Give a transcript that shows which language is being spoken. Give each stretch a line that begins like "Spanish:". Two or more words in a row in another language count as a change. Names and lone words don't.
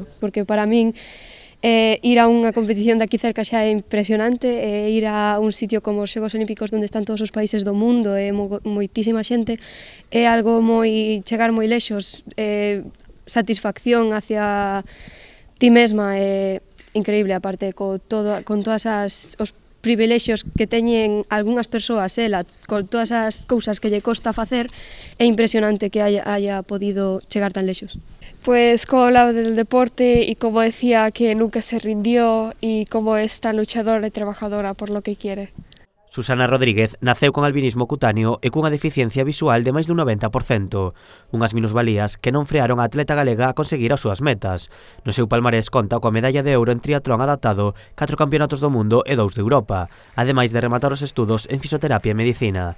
Galician: Porque para min ir a unha competición de aquí cerca xa é impresionante, ir a un sitio como os Xogos Olímpicos onde están todos os países do mundo e moitísima xente é algo moi, chegar moi lexos, satisfacción hacia ti mesma é increíble, aparte con todas os privilexios que teñen algunhas persoas, ela, con todas as cousas que lle costa facer, é impresionante que haya podido chegar tan lexos.
Spanish: Pues como hablaba del deporte y como decía que nunca se rindió y como es tan luchadora y trabajadora por lo que quiere.
Galician: Susana Rodríguez naceu con albinismo cutáneo e cunha deficiencia visual de máis dun 90%, unhas minusvalías que non frearon a atleta galega a conseguir as súas metas. No seu palmarés conta coa medalla de ouro en triatlón adaptado, 4 campeonatos do mundo e 2 de Europa, ademais de rematar os estudos en fisioterapia e medicina.